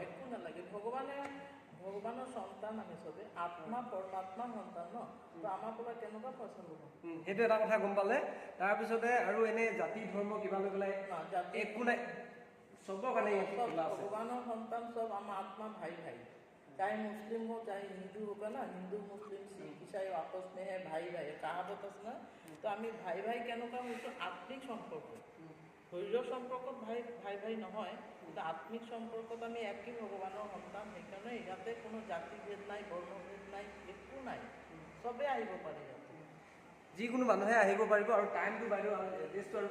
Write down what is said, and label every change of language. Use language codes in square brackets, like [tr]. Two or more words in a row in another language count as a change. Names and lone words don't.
[as] একো নালাগে ভগৱানৰ সন্তান আমি চবে আত্মা পৰমাত্মাৰ সন্তান ন তো আমাৰ পৰা কেনেকুৱা পইচা ল'ব সেইটো এটা কথা গম পালে তাৰপিছতে আৰু এনেই জাতি ধৰ্ম কিবা লৈ পেলাই একো নাই চবৰ কাৰণে ভগৱানৰ সন্তান চব আমাৰ আত্মা ভাই [hi] चाहे मुस्लिम हो चाहे हिंदू होगा ना हिंदू मुस्लिम सिख ईसाई आपस में है भाई भाई कहावत [as] আছে না তো আমি ভাই ভাই কেনেকুৱা হৈছোঁ আত্মিক সম্পৰ্ক শৰীৰৰ সম্পৰ্কত ভাই নহয় কিন্তু আত্মিক সম্পৰ্কত আমি একই ভগৱানৰ সন্তান সেইকাৰণে ইয়াতে কোনো জাতিভেদ নাই বৰ্ণভেদ নাই একো নাই চবে আহিব পাৰে ইয়াতে যিকোনো মানুহে আহিব পাৰিব আৰু টাইমটো বাইদেউ এড্ৰেছটো আৰু